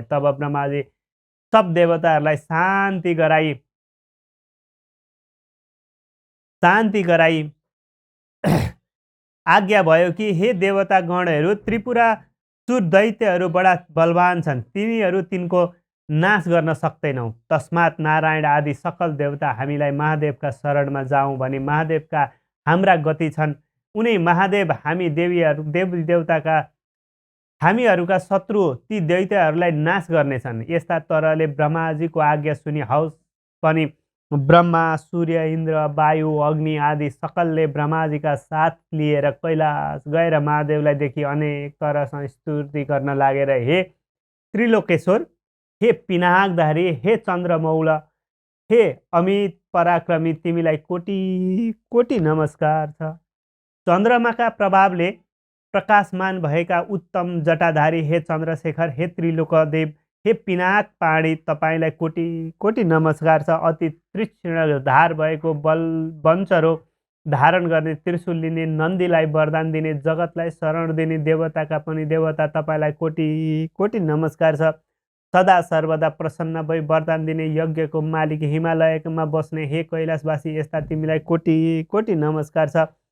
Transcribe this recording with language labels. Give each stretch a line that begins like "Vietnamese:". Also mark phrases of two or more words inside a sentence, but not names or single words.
Nepali: तब ब्रह्माजी सब देवताहरूलाई शान्ति गराई आज्ञा भयो कि हे देवता गणहरू, त्रिपुरासुर दैत्यहरू बडा बलवान छन्, तिनीहरू तिनको नाश गर्न सक्दैनौ। तस्मात् नारायण आदि सकल देवता हामीलाई महादेवका शरणमा जाउँ भनी महादेवका हाम्रा गति छन्। उनी महादेव हामी देवी देवताका हामीहरूका शत्रु ती दैत्यहरूलाई नाश गर्नेछन्। यस्ता तरहले ब्रह्माजीको आज्ञा सुनि हवस पनि ब्रह्मा, सूर्य, इन्द्र, वायु, अग्नि आदि सकलले ब्रह्माजीका साथ लिएर कैलाश गएर महादेवलाई देखि अनेक तरह स्तुति गर्न लागेर, हे त्रिलोकेश्वर, हे पिनाकधारी, हे चन्द्रमौल, हे अमित पराक्रमी, तिमीलाई कोटि कोटि नमस्कार छ। चन्द्रमाका प्रभावले प्रकाशमान भएका उत्तम जटाधारी हे चन्द्रशेखर, हे त्रिलोकदेव, हे पिनाक पाणी, तपाईँलाई कोटि कोटि नमस्कार छ। अति तीक्ष्ण धार भएको वंशरो धारण गर्ने, त्रिशूल लिने, नन्दीलाई वरदान दिने, जगतलाई शरण दिने देवताका पनि देवता, तपाईँलाई कोटि कोटि नमस्कार छ। सदा सर्वदा प्रसन्न भई वरदान दिने, यज्ञको मालिक, हिमालयमा बस्ने हे कैलाशवासी, यस्ता तिमीलाई कोटि कोटि नमस्कार छ।